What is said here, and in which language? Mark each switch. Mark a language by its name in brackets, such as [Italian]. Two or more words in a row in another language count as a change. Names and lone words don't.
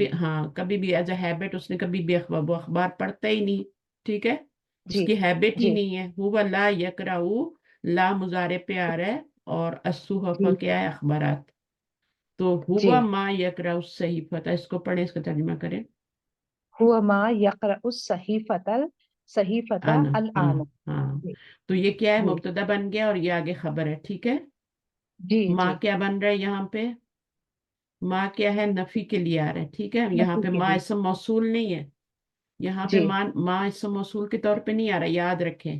[Hindi] हाँ कभी भी [English] as a habit [Hindi] उसने कभी भी अखबार, वो अखबार पढ़ता ही नहीं। ठीक है, जी उसकी हैबिट ही जी नहीं है। [Arabic] هو لا يقرأه, [Hindi] ला मुजारे पे आ रहा है, और अस्सुहफ़ा जी क्या है? अखबारात। तो जी। [Arabic] هو ما يقرأ صحيفة, [Hindi] इसको पढ़े, इसका तर्जुमा करें। [Arabic] هو ما يقرأ صحيفة [Hindi] आना, अल हाँ आना। हाँ। जी तो ये क्या है? जी मुब्तदा बन गया, और ये आगे खबर है। ठीक है, जी माँ जी। क्या बन रहा है यहाँ पे? माँ क्या है? नफी के लिए आ रहा है। ठीक है, यहाँ नफी पे के माँ लिए। इसम मौसूल नहीं है, यहाँ पे जी माँ इसम मौसूल के तौर पे नहीं आ रहा, याद रखें।